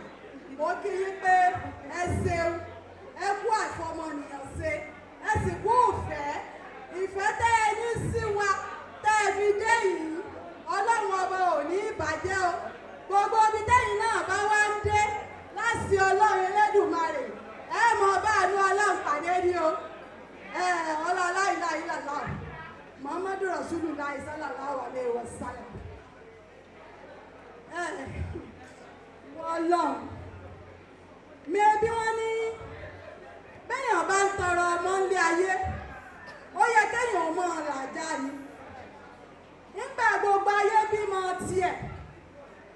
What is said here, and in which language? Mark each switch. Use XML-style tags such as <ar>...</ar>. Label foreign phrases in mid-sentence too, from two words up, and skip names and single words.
<yo>Mo kí yín pé ẹ ṣeun ẹ kú àìfọmọnìyàn ṣe ẹ sì kú ìfẹ́ tẹ́ ẹ ní sí wa tẹ́ ẹ fi dé yìí Ọlọ́run ọba ò ní ìbàjẹ́ o gbogbo ibi tẹ́yìn náà bá wá ń dé láti Ọlọ́run Elédùmarè ẹ mọ̀ bá àánú Ọlọ́run pàdé ní o ọlọ́lá ìlà ìlàlá</yo> <ar>محمد رسول الله صلى الله عليه وسلم</ar> <yo>Ọlọ́run mi bí wọ́n ní bẹ́yàn bá ń tọrọ ọmọ ńlé ayé ó yẹ kéèyàn ọmọ làjá ni nígbà gbogbo ayé bímọ tiẹ̀</yo>